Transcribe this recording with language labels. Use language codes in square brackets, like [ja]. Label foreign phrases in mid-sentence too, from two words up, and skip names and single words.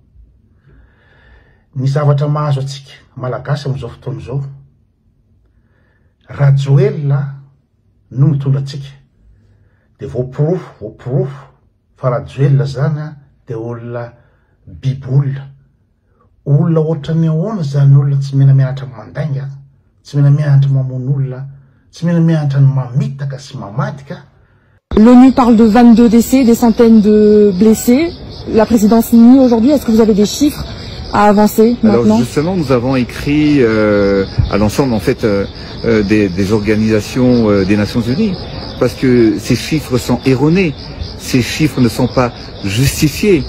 [mg] Ny zavatra mahazo atsika malagasy amin'izao fotoana izao Rajoelina no mitondra atsika de voapirofo fa Rajoelina zany de olona bibolina, olona ohatrany ahoana zany olona tsy mena mianatra mandainga, tsy mena mianatra mamono olona, tsy mena mianatra ny mamitaka sy mamadika. [fr] L'ONU parle de 22 décès, des centaines de blessés. La présidence nie aujourd'hui. Est-ce que vous avez des chiffres à avancer maintenant? Alors justement, nous avons écrit à l'ensemble en fait des organisations des Nations Unies, parce que ces chiffres sont erronés, ces chiffres ne sont pas justifiés.